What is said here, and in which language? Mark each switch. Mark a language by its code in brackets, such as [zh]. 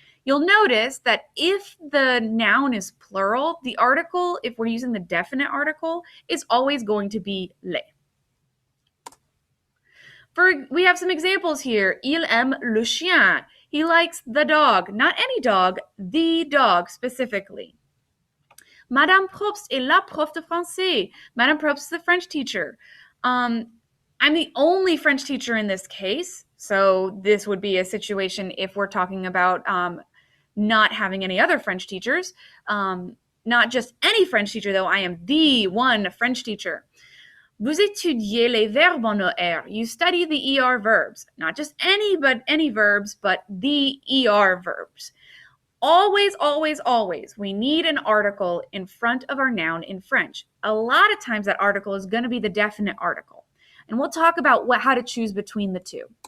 [en] You'll notice that if the noun is plural, the article, if we're using the definite article, is always going to be les. We have some examples here. [fr] Il aime le chien. [en] He likes the dog. Not any dog, the dog specifically. [fr] Madame Probst est la prof de français. [en] Madame Probst is the French teacher. I'm the only French teacher in this case, so this would be a situation if we're talking about not having any other French teachers. Not just any French teacher, though. I am the one French teacher. [fr] Vous étudiez les verbes en ER. [en] You study the ER verbs. Not just any verbs, but the ER verbs. Always, always, always, we need an article in front of our noun in French. A lot of times that article is going to be the definite article. And we'll talk about how to choose between the two.